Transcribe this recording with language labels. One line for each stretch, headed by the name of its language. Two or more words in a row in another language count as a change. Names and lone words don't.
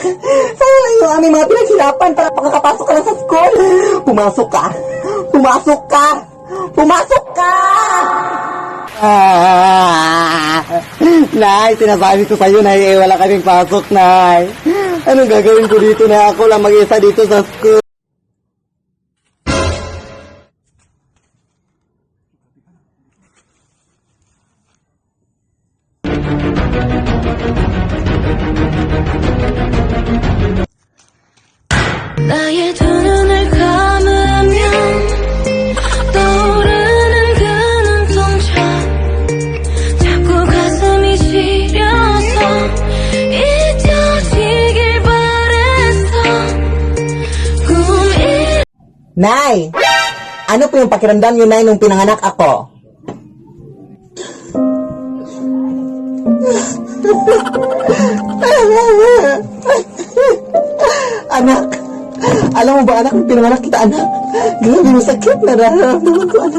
Filipino: Sayang lang yung aming mga pinaghirapan para makakapasok ka lang sa school. Pumasok ka. Pumasok ka. Pumasok ka! Nay, sinasabi ko sa'yo, Nay, wala kaming pasok, Nay. Anong gagawin ko dito na ako lang mag-isa dito sa school?
Korean: 나의 두 눈을 감으면 떠오르는 그 눈동자 자꾸 가슴이 시려서 잊혀지길 바랬어 꿈이
Filipino: Nay! Ano po yung pakiramdam niyo, Nay, nung pinanganak ako? Anak! Alam mo ba, anak, nung pinanganak kita, anak? Grabe yung sakit na nararamdaman ko, anak.